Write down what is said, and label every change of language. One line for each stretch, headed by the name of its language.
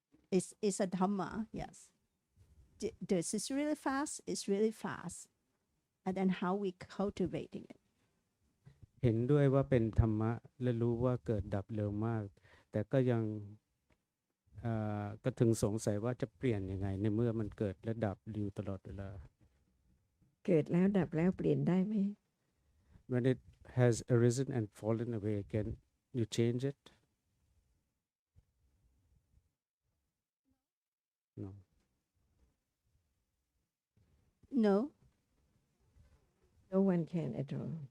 English: It's a Dhamma, yes. This is really fast, it's really fast. And then how we cultivating it.
Thai: เห็นด้วยว่าเป็นธรรมะและรู้ว่าเกิดดับเร็วมาก แต่ก็ยังก็ถึงสงสัยว่าจะเปลี่ยนยังไงในเมื่อมันเกิดและดับอยู่ตลอดเวลา เกิดแล้วดับแล้วเปลี่ยนได้ไหม
English: When it has arisen and fallen away, can you change it? No. No, No one can at all.